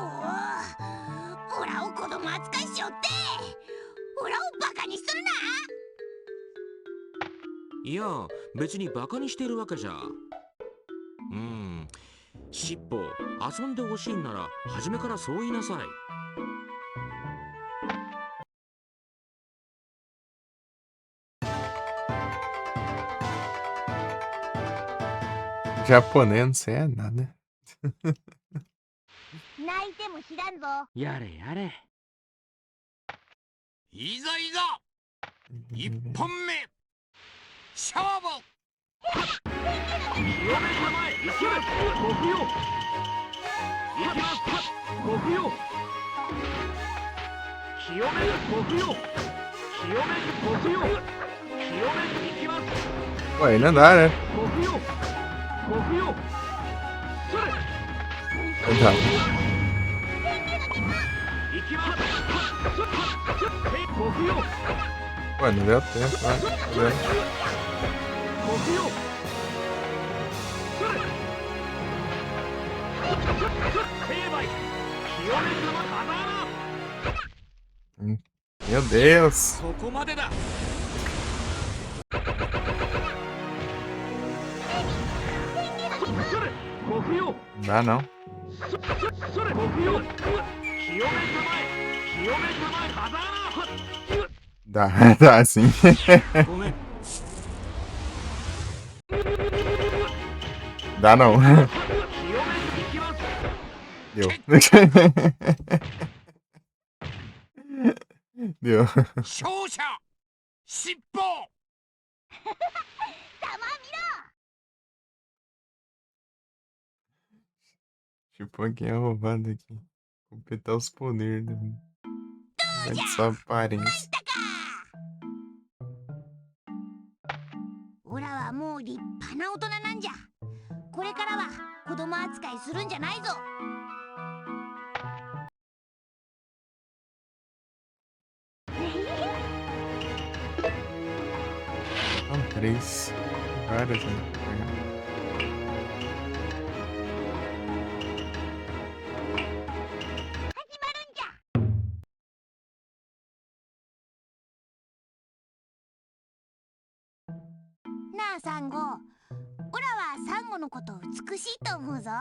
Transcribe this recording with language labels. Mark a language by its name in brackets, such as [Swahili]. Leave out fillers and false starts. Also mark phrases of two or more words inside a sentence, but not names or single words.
[Japanese] オラを子供扱いしよって。オラをバカにするな。いや、別にバカにしているわけじゃ。尻尾、遊んでほしいんなら初めからそう言いなさい。 [Portuguese] Japonês não sei é nada. [Japanese] 泣いても知らんぞ。やれやれ。いざいざ一本目勝負。清めたまえ、行きます。極よ。行きます。極よ。清める極よ。清める極よ。清める行きます。 [Portuguese] Ué, não dá, né? [Japanese] 極よ。極よ。それ。 [Portuguese] Não dá. [Japanese] 行きます。極よ。 [Portuguese] Ué, não deu tempo, né? Deu. [Japanese] 極よ。それ。成敗。清め様風穴。 [Portuguese] Meu Deus! [Japanese] そこまでだ。 [Portuguese] Não dá não. Dá, dá sim. Dá não. Deu. Deu. [Japanese] 勝者尻尾。 [Portuguese] Tipo, aqui é roubado aqui. Completar os poderes, né? Mas só aparência. [Japanese] オラはもう立派な大人なんじゃ。これからは子供扱いするんじゃないぞ。 [Portuguese] São três. Várias, né? [Japanese] なあサンゴ、オラはサンゴのことを美しいと思うぞ。